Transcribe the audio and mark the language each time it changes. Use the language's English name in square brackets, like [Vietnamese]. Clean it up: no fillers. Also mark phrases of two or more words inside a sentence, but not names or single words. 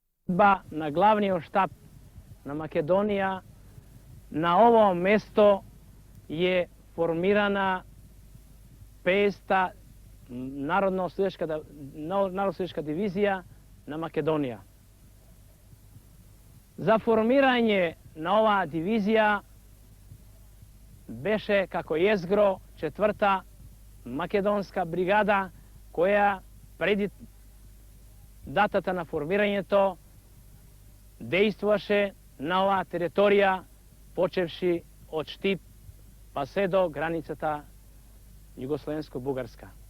[Macedonian] На главни штаб на Македонија, на ово место је формирана 5. народно-ослободилачка дивизија на Македонија. За формирање на ова дивизија беше како езгро 4. македонска бригада, која преди датата на формирањето действуваше на оваа територија, почевши од Штип па се до границата Југословенско-бугарска.